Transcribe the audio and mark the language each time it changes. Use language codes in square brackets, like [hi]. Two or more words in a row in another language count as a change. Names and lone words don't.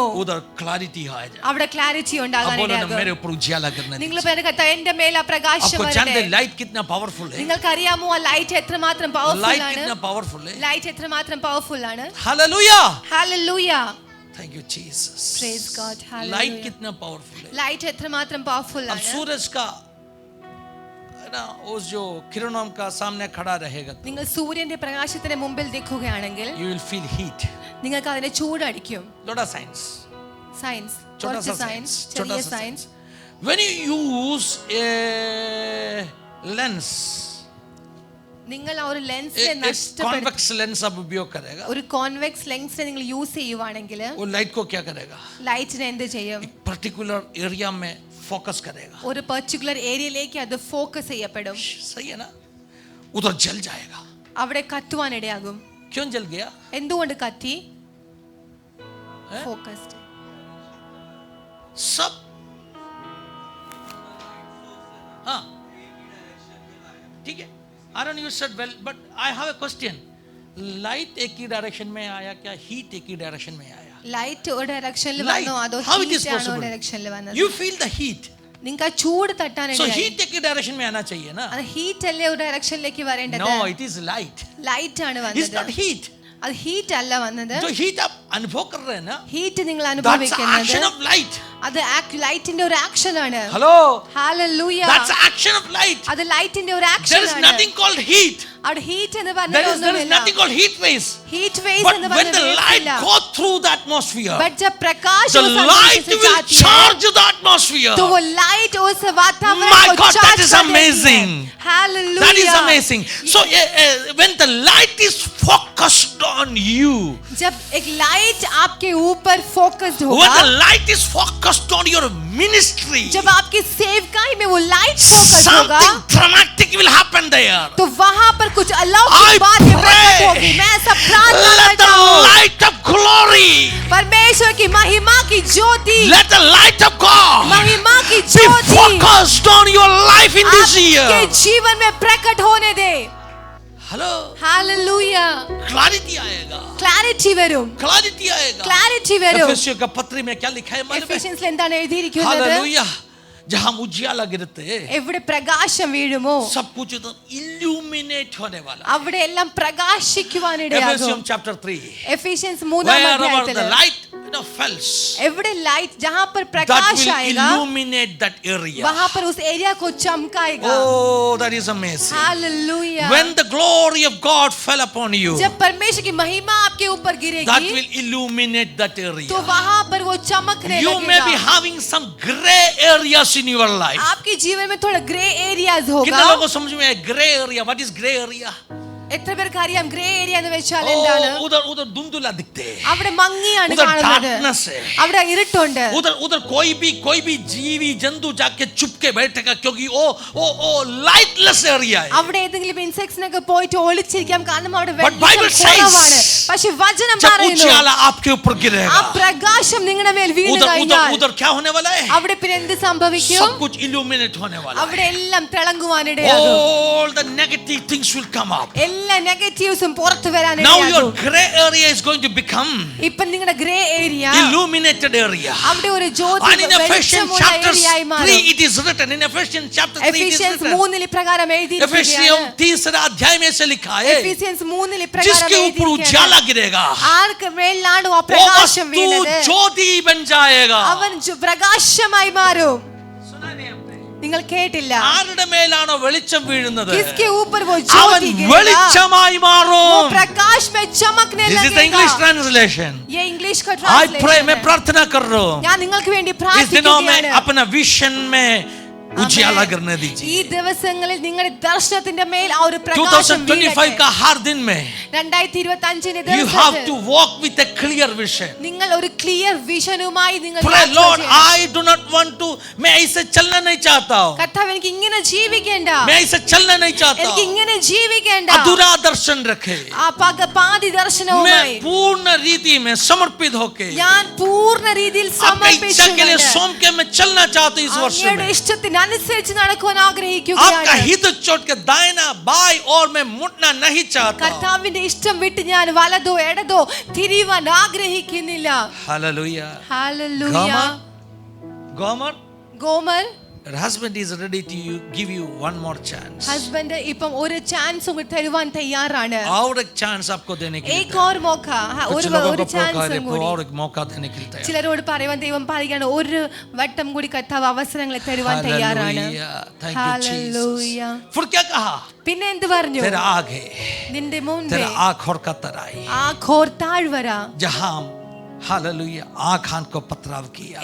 [hi] उधर क्लैरिटी आ जाए. [ml] അവിടെ ക്ലാരിറ്റി [hi] अब [ml] ഉണ്ടാകാൻ [hi] बोलो ना, [ml] ഇടയാകും. [hi] मेरे ऊपर उजियाला गिरने [ml] നിങ്ങൾ [hi] दीजिए. [ml] പേര് കർത്താവ് എന്റെ മേൽ ആ പ്രകാശം [hi] आपको जानते [ml] വരട്ടെ. [hi] हैं लाइट कितना पावरफुल है? [ml] നിങ്ങൾക്കറിയാമോ ആ ലൈറ്റ് എത്രമാത്രം പവർഫുൾ [hi] लाइट [ml] ആണ്? [hi] कितना पावरफुल है? [ml] ലൈറ്റ് എത്രമാത്രം പവർഫുൾ ആണ്? [hi] हालेलुया. [ml] ഹല്ലേലൂയ. [en] thank you Jesus. Praise God. Hallelujah. [hi] लाइट कितना पावरफुल है? [ml] ലൈറ്റ് എത്രമാത്രം പവർഫുൾ [hi] अब [ml] ആണ്? [hi] सूरज का है ना, उस जो किरणों का सामने खड़ा रहेगा, [ml] നിങ്ങൾ സൂര്യന്റെ പ്രകാശത്തിന് മുമ്പിൽ നിൽക്കുകയാണെങ്കിൽ [en] you will feel heat. [ml] നിങ്ങൾക്ക് അതിനെ ചൂടടിക്കും. [hi] लोटा साइंस. [ml] സയൻസ്, [hi] छोटा [ml] കുറച്ച് [hi] सा [ml] സയൻസ്, [hi] साइंस. [ml] ചെറിയ [hi] छोटा सा [ml] സയൻസ്. [hi] साइंस. [en] When you use a lens, [ml] നിങ്ങൾ ആ ഒരു ലെൻസിനെ [hi] एक [ml] നഷ്ടപ്പെടുത്തി [en] convex lens [hi] आप उपयोग करेगा, [ml] ഒരു കോൺവെക്സ് ലെൻസിനെ നിങ്ങൾ യൂസ് ചെയ്യുവാണെങ്കിൽ [hi] वो लाइट को क्या करेगा? [ml] ലൈറ്റിനെ എന്ത് ചെയ്യും? [en] particular area [hi] में फोकस करेगा. [ml] ഒരു പെർട്ടിക്കുലർ ഏരിയയിലേക്ക് അത് ഫോക്കസ് ചെയ്യപ്പെടും. [hi] सही है ना? उधर जल जाएगा. [ml] അവിടെ കത്തുവാൻ ഇടയാകും. [hi] क्यों जल गया? [ml] എന്തുകൊണ്ട് കത്തി? [hi] है? [ml] ഫോക്കസ്ഡ്. [hi] सब हाँ ठीक है. [en] Aaron, you said well, but I have a question. [hi] Light एक ही डायरेक्शन में आया क्या? हीट एक ही डायरेक्शन में आया? [ml] ലൈറ്റ് ഒരു ഡയറക്ഷനിൽ [en] Light. [ml] വന്നോ അതോ [en] How it is [ml] ഹീറ്റ് ആണോ [en] possible? [ml] ഡയറക്ഷനിൽ വന്നത്? [en] You feel the heat. [ml] നിങ്ങൾക്ക് ആ ചൂട് [en] So [ml] തട്ടാനിടയായി. [hi] heat एक ही डायरेक्शन में आना चाहिए ना? [ml] അത് ഹീറ്റ് അല്ലേ ഒരു ഡയറക്ഷനിലേക്ക് വരേണ്ടത്? [en] No, it is light. [ml] ലൈറ്റ് ആണ് [en] It's not [ml] വന്നത്. [en] heat. [ml] അത് ഹീറ്റ് അല്ല വന്നത്. [hi] जो heat आप अनुभव कर रहे हैं ना, [ml] ഹീറ്റ് നിങ്ങൾ [en] that's the [ml] അനുഭവിക്കുന്നത് [en] action of light. [ml] അത് ലൈറ്റിന്റെ ഒരു ആക്ഷൻ ആണ്. [en] Hello. [ml] ഹല്ലേലൂയ. [en] That's the action of light. [ml] അത് ലൈറ്റിന്റെ ഒരു ആക്ഷൻ [en] There is [ml] ആണ്. [en] nothing called heat. [ml] അവിടെ ഹീറ്റ് എന്ന് [en] There is [ml] പറഞ്ഞൊന്നുമില്ല. [en] nothing called heat waves. [ml] ഹീറ്റ് വേവ്സ് [en] But [ml] എന്ന് [en] when the light [ml] പറഞ്ഞില്ല. [en] go through the atmosphere, [hi] बट जब प्रकाश [en] the [hi] उस [en] light [hi] अंदर से [en] will [hi] जाती है, [en] charge the atmosphere. [hi] तो वो लाइट उस वातावरण [en] My [hi] को [en] God, that [hi] चार्ज [en] is [hi] कर देती है. [en] amazing. Hallelujah. That is amazing. So when the light is focused on you, [hi] जब एक [en] light light [hi] आपके ऊपर फोकस्ड [en] when [hi] होगा, [en] the light is focused on your ministry, [hi] जब आपकी सेवकाई में वो लाइट फोकस होगा, [en] something dramatic will happen there. [hi] तो वहां पर कुछ अलौकिक [en] I [hi] बातें प्रकट [en] pray, [hi] होगी। मैं ऐसा प्रार्थना [en] let [hi] करता [en] the [hi] हूँ, [en] light of glory, [hi] परमेश्वर की महिमा की ज्योति, [en] let the light of God [hi] महिमा की [en] be [hi] ज्योति [en] focused on your life in this [hi] आपके [en] year. [hi] जीवन में प्रकट होने दे। [en] Hello, [hi] हालेलुया, clarity आएगा, [ml] ക്ലാരിറ്റി വരും, [hi] clarity आएगा। [ml] ക്ലാരിറ്റി വരും। [hi] एफेसियों का पत्री में क्या लिखा है मालूम है? [ml] എഫേസ്യൻസിൽ എന്താണ് എഴുതിയിരിക്കുന്നത്? [hi] हालेलुया, जहां उजियाला गिरते [ml] എവിടെ പ്രകാശം വീഴുമോ [hi] सब कुछ एकदम illuminate होने वाला। [ml] അവിടെ എല്ലാം പ്രകാശിക്കുവാനിടയാകും। [hi] एफेसियम chapter 3, [ml] എഫേസ്യൻസ് 3-ാം [en] wherever [ml] അധ്യായത്തിൽ [en] the light falls, [hi] एवढे लाइट जहां पर [en] that [hi] प्रकाश [en] will [hi] आएगा, [en] illuminate that area. [hi] वहां पर उस एरिया को चमकाएगा। [en] Oh, that is amazing. [hi] हालेलुया। [en] When the glory of God fell upon you, [hi] जब परमेश्वर की महिमा आपके ऊपर [en] that [hi] गिरेगी, [en] will illuminate that [hi] तो [en] area. [hi] वहां पर वो चमकने [en] You may be [hi] लगेगा। [en] having some gray areas in your life. [hi] आपके जीवन में थोड़ा [en] gray areas [hi] कितने होगा। लोगों को समझ में आया [en] gray area? What is gray area? [ml] എത്ര പേർക്ക് അറിയാം [en] gray area [ml] എന്ന് വെച്ചാൽ എന്താണ്? [hi] Oh, उधर धुंधला दिखते हैं, [ml] അവിടെ മങ്ങിയാണ് [hi] उधर [ml] കാണുന്നത്, [hi] darkness है, [ml] അവിടെ ഇരുട്ടുണ്ട്। [hi] उधर कोई भी जीवी जंतु जाके चुप के बैठेगा, क्योंकि वो [en] lightless area [hi] है. [ml] അവിടെ ഏതെങ്കിലും ഇൻസെക്ട്സിനൊക്കെ പോയിട്ട് ഒളിച്ചിരിക്കാം, കാരണം അവിടെ [en] But Bible [ml] കുറവാണ്। [en] says, [ml] പക്ഷെ വചനം [hi] जब [ml] പറയുന്നു, [hi] उजियाला आपके ऊपर [ml] ആ [hi] गिरेगा, [ml] പ്രകാശം നിങ്ങളുടെ മേൽ വീണു കഴിഞ്ഞാൽ [hi] उधर क्या होने वाला है? [ml] അവിടെ പിന്നെ എന്ത് സംഭവിക്കും? [hi] सब कुछ illuminate होने वाला [ml] അവിടെ [hi] है. [ml] എല്ലാം തിളങ്ങുവാനിടയാകും, [en] All the negative things will come up. [ml] എല്ലാ നെഗറ്റീവ്സും പുറത്തു [en] Now [ml] വരാനിടയാകും. [en] your gray area is going to become [ml] ഇപ്പൊ നിങ്ങളുടെ [en] gray area illuminated area. [ml] അവിടെ ഒരു ജ്യോതി [en] And in Ephesians [ml] വെളിച്ചമുള്ള [en] chapter [ml] ഏരിയയായി [en] 3 [ml] മാറും. [en] it is written. In Ephesians chapter 3 it is [ml] എഫേസ്യൻസ് [en] written. [ml] 3 ഇപ്രകാരം [hi] एफेसियम [ml] എഴുതിയിരിക്കുകയാണ്। [hi] 3 अध्याय में से लिखा है, [ml] എഫേസ്യൻസ് 3 ഇപ്രകാരം [hi] जिसके ऊपर [ml] എഴുതിയിരിക്കുകയാണ്, [hi] उजाला गिरेगा [ml] ആർക്ക് മേലാണോ ആ [hi] वो [ml] പ്രകാശം [hi] वस्तु [ml] വീണത്, [hi] ज्योति बन जाएगा. [ml] അവൻ പ്രകാശമായി മാറും। [hi] सुना नहीं आपने? [ml] നിങ്ങൾ കേട്ടില്ല? ആരുടെ മേലാണോ വെളിച്ചം വീഴുന്നത്, [hi] किसके ऊपर वो [ml] അവൻ [hi] ज्योति गिरेगा, [ml] വെളിച്ചമായി [hi] वो [ml] മാറും. [hi] प्रकाश में चमकने [en] This is the English [hi] लगेगा। [en] translation. [hi] ये इंग्लिश का [en] I pray, [hi] ट्रांसलेशन मैं है। प्रार्थना कर रहा हूँ, [ml] ഞാൻ നിങ്ങൾക്ക് വേണ്ടി [hi] इस दिनों में [ml] പ്രാർത്ഥിക്കുകയാണ്। [hi] अपना विजन में उजियाला करने [ml] ഈ [hi] दीजिए. [ml] ദിവസങ്ങളിൽ നിങ്ങളുടെ ദർശനത്തിന്റെ മേൽ ആ ഒരു പ്രകാശം [hi] 2025 का हर दिन में 2025 [en] you have to walk with a clear vision. [ml] നിങ്ങൾ ഒരു ക്ലിയർ വിഷനുമായി നിങ്ങൾ [en] Pray, [ml] യാത്ര [en] Lord, [ml] ചെയ്യണം. [en] I do not want to, [hi] मैं ऐसे चलना नहीं चाहता हूँ, [ml] കർത്താവ് എനിക്ക് ഇങ്ങനെ ജീവിക്കേണ്ട, [hi] मैं ऐसे चलना नहीं चाहता [ml] എനിക്ക് [hi] हूँ. [ml] ഇങ്ങനെ ജീവിക്കേണ്ട, [hi] अधूरा दर्शन रखे, [ml] ആ പാതി ദർശനവുമായി [hi] मैं पूर्ण रीति में समर्पित होके [ml] ഞാൻ പൂർണ്ണ രീതിയിൽ [hi] आपकी इच्छा के लिए [ml] സമർപ്പിച്ചു [hi] सौंप के मैं चलना चाहता हूँ इस वर्ष [ml] അങ്ങയുടെ [hi] में. [ml] ഇഷ്ടത്തിനനുസരിച്ച് നടക്കുവാൻ [hi] आपका [ml] ആഗ്രഹിക്കുകയാണ്. [hi] हित छोड़ के दाहिना बाई और मैं मुड़ना नहीं चाहता. [ml] കർത്താവിന്റെ ഇഷ്ടം വിട്ട് ഞാൻ വലതോ ഇടതോ തിരിയുവാൻ ആഗ്രഹിക്കുന്നില്ല. [en] Hallelujah. [ml] ഹല്ലേലൂയ. [en] Gomer, [ml] ഗോമർ, [en] your husband is ready to give you one more chance. [ml] ഹസ്ബൻഡ് ഇപ്പം ഒരു ചാൻസ് കൂടി തരുവാൻ തയ്യാറാണ്. [hi] और एक चांस आपको देने के लिए एक और मौका, कुछ [ml] ഒരു [hi] लोगों को [ml] ചാൻസ് [hi] प्रोकार [ml] കൂടി. [hi] और एक मौका देने के लिए तैयार. [ml] ചിലരോട് പറയുവാൻ ദൈവം പറയുകയാണ്, ഒരു വട്ടം കൂടി കർത്താവ് അവസരങ്ങൾ തരുവാൻ തയ്യാറാണ്. [en] Hallelujah. Thank you, Jesus. [ml] ഹല്ലേലൂയ. [hi] फिर क्या कहा? [ml] പിന്നെ എന്ത് പറഞ്ഞു? [hi] तेरा आगे, [ml] നിന്റെ മുൻപേ [hi] तेरा आँख और का तराई, [ml] ആ ഘോർ താഴ്വര, [hi] जहां हालेलुया आखान को पथराव किया,